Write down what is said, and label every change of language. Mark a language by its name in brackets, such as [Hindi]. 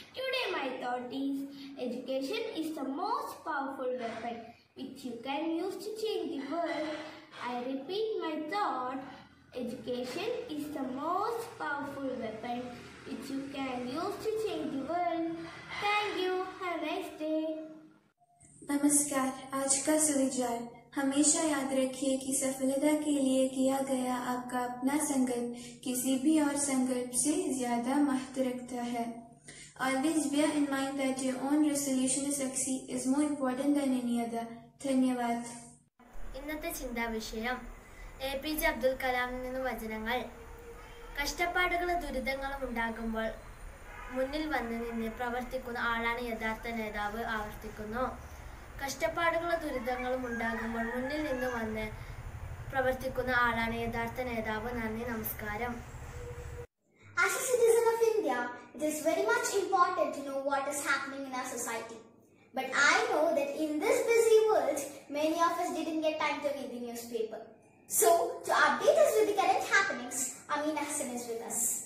[English] Today my thought is, education is the most powerful weapon which you can use to change the world. I repeat my thought, education is the most powerful weapon which you can use to change the world. Thank you. Have a nice day. [Hindi] नमस्कार। आज का सुविचार, हमेशा याद रखिए कि सफलता के लिए किया गया आपका अपना संकल्प किसी भी और संकल्प से ज्यादा महत्व रखता है। [English] Always bear in mind that your own resolution to succeed is more important than any other. [Hindi] ധന്യവാദ്. [Malayalam] ഇന്നത്തെ ചിന്താവിഷയം APJ അബ്ദുൽ കലാമിൽ നിന്ന് വചനങ്ങൾ. കഷ്ടപ്പാടുകളും ദുരിതങ്ങളും ഉണ്ടാകുമ്പോൾ മുന്നിൽ വന്ന് നിന്ന് പ്രവർത്തിക്കുന്ന ആളാണ് യഥാർത്ഥ നേതാവ്. ആവർത്തിക്കുന്നു. കഷ്ടപ്പാടുകളും ദുരിതങ്ങളും ഉണ്ടാകുമ്പോൾ മുന്നിൽ നിന്ന് വന്ന് പ്രവർത്തിക്കുന്ന ആളാണ് യഥാർത്ഥ നേതാവ്. നന്ദി, നമസ്കാരം. [English] As a citizen of India, it is very much important to know what is happening in our society. But I know that in this busy world, many of us didn't get time to read the newspaper. So, to update us with the current happenings, Amin Hassan is with us.